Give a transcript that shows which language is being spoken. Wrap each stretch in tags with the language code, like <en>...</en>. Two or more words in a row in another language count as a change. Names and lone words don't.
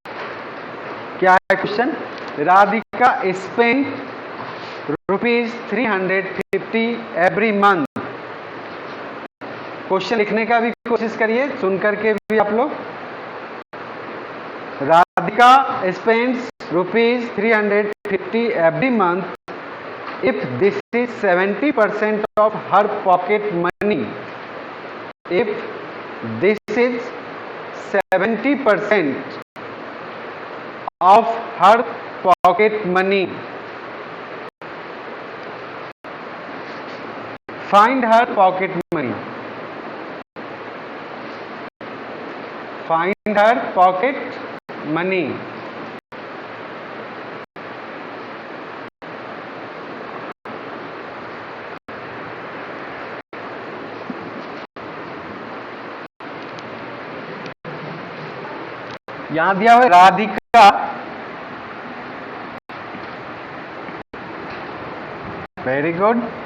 <hi>क्या है क्वेश्चन?</hi> <en>Radhika spend rupees 350 every month.</en> <hi>क्वेश्चन लिखने का भी कोशिश करिए, सुन करके भी आप लोग।</hi> <en>Radhika spends rupees 350 every month if this is 70% of her pocket money. if this is 70% of her pocket money, find her pocket money. Find her pocket money.</en> <hi>यहां दिया हुआ है राधिका,</hi> <en>very good.</en>